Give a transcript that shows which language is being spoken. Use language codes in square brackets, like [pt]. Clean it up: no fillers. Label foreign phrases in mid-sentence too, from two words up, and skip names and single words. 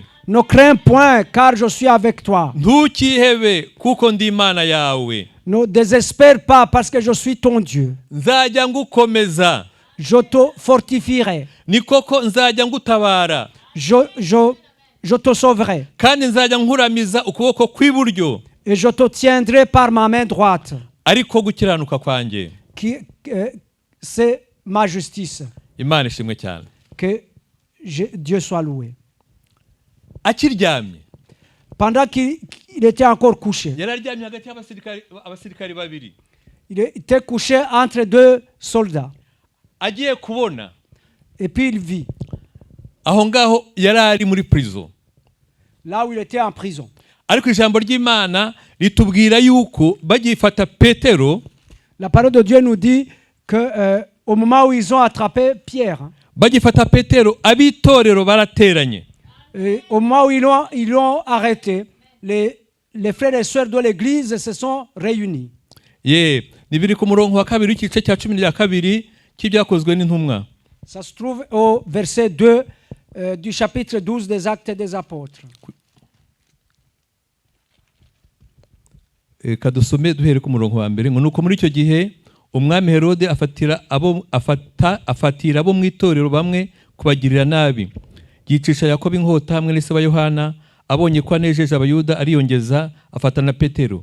[fr] Ne crains point car je suis avec toi. [rw] Ntukihebe kuko ndi Imana yawe. [fr] Ne désespère pas parce que je suis ton Dieu. [rw] Nzajya ngukomeza. [fr] Je te fortifierai. [rw] Ni koko nzajya ngutabara. [fr] Je te sauverai. [rw] Kandi nzajya nkuramiza ukuboko kw'iburyo. [fr] Et je te tiendrai par ma main droite. [rw] Ariko gukiranuka kwanjye. [fr] C'est ma justice. [rw] Imana ishimwe cyane. [fr] Que Dieu soit loué. [rw] Akiryamye. [fr] Pendant qu'il était encore couché. [rw] Yararyamye hagati y'abasirikari babiri. [fr] Il était couché entre deux soldats. [rw] Agiye kubona. [fr] Et puis il vit. [rw] Aho ngaho yarari muri prison. [fr] Là où il était en prison. [rw] Ariko ijambo ry'Imana ritubwira yuko bagifata Petero. [fr] La parole de Dieu nous dit que au moment où ils ont attrapé Pierre. [rw] Bagifata Petero abitorero barateranye. [fr] Au moment où ils l'ont arrêté, les frères et sœurs de l'église se sont réunis. [rw] Ni biri ku murongo wa kabiri w'igice cya 12 cy'ibyakozwe n'intumwa. [fr] Ça se trouve au verset 2 du chapitre 12 des Actes des Apôtres. [rw] Kadusome duhere ku murongo wa mbere ngo nuko muri icyo gihe umwami Herode afatira abo mu itorero bamwe kubagirira nabi. Yicisha Yakobo inkota hamwe n'Isaba Yohana, abonye ko anejeje abayuda ariyongeza afatana Petero.